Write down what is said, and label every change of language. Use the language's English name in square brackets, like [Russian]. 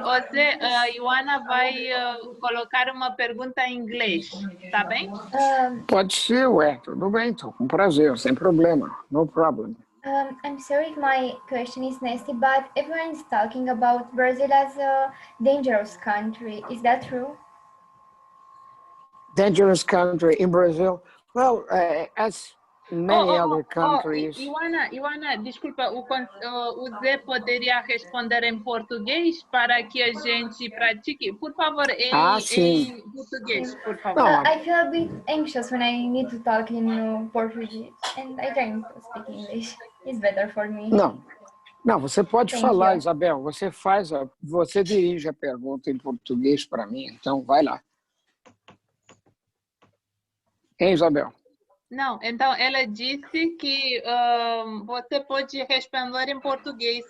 [Portuguese] Você, Ioana, vai colocar uma pergunta em inglês, tá bem? Pode ser, ué, tudo bem, então, com prazer, sem problema, [English] no problem. I'm sorry if my question is nasty, but everyone is talking about Brazil as a dangerous country. Is that true? Dangerous country in Brazil? Well, as many other countries. [Portuguese] Ioana, desculpa, o Zé poderia responder em português para que a gente pratique? Por favor, em português, por favor. [English] I feel a bit anxious when I need to talk in Portuguese, and I try to speak English. It's better for me. [Portuguese] Não, você pode [English] Thank [Portuguese] falar, [English] you. [Portuguese] Isabel. Você dirige a pergunta em português para mim, então vai lá. Hein, Isabel? Não, então ela disse que você pode responder em português.